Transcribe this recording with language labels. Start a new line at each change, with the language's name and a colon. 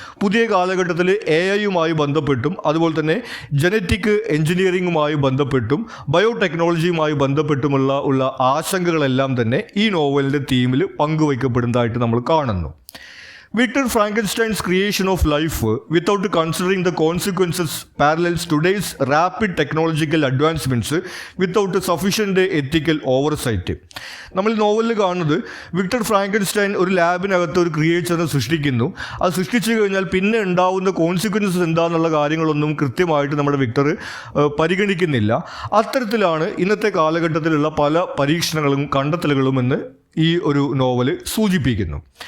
Malayalam: പുതിയ കാലഘട്ടത്തിൽ AI-യുമായി ബന്ധപ്പെട്ടും അതുപോലെ തന്നെ ജനറ്റിക് എഞ്ചിനീയറിംഗുമായി ബന്ധപ്പെട്ടും ബയോടെക്നോളജിയുമായി ബന്ധപ്പെട്ടുമുള്ള ആശങ്കകളെല്ലാം തന്നെ ഈ നോവലിൻ്റെ തീമിൽ പങ്കുവയ്ക്കപ്പെടുന്നതായിട്ട് നമ്മൾ കാണുന്നു.
English: Victor Frankenstein's creation of life, without considering the consequences, parallels today's rapid technological advancements without sufficient ethical oversight.
Malayalam: നമ്മൾ നോവലിൽ കാണുന്നത് വിക്ടർ ഫ്രാങ്കൻസ്റ്റൈൻ ഒരു ലാബിനകത്ത് ഒരു ക്രിയേച്ചറിനെ സൃഷ്ടിക്കുന്നു. അത് സൃഷ്ടിച്ചു കഴിഞ്ഞാൽ പിന്നെ ഉണ്ടാവുന്ന കോൺസിക്വൻസസ് എന്താണെന്നുള്ള കാര്യങ്ങളൊന്നും കൃത്യമായിട്ട് നമ്മുടെ വിക്ടർ പരിഗണിക്കുന്നില്ല. അത്തരത്തിലാണ് ഇന്നത്തെ കാലഘട്ടത്തിലുള്ള പല പരീക്ഷണങ്ങളും കണ്ടെത്തലുകളും എന്ന് ഈ ഒരു നോവൽ സൂചിപ്പിക്കുന്നു.